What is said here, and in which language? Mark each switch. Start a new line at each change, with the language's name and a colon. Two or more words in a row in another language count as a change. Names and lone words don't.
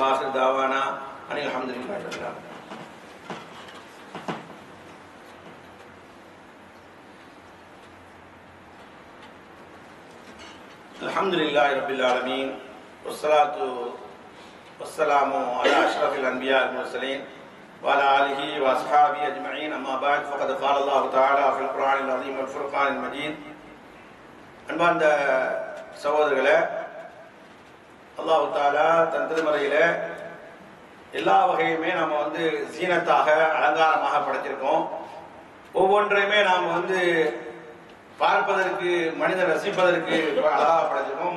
Arabic: وآخر دعوانا أن الحمد لله رب العالمين. الحمد لله رب العالمين والصلاة والسلام على أشرف الأنبياء والمرسلين وعلى آله وأصحابه أجمعين. أما بعد فقد قال الله تعالى في القرآن العظيم والفرقان المجيد.
Tamil: அன்பார்ந்த சகோதரர்களே, அல்லாஹ் தஆலா தன் திருமறையில எல்லா வகையுமே நாம சீனத்தாக அலங்காரமாக படைச்சிருக்கோம். ஒவ்வொன்றையுமே நாம் பார்ப்பதற்கு, மனிதன் ரசிப்பதற்கு அழகாக படைச்சிருக்கோம்.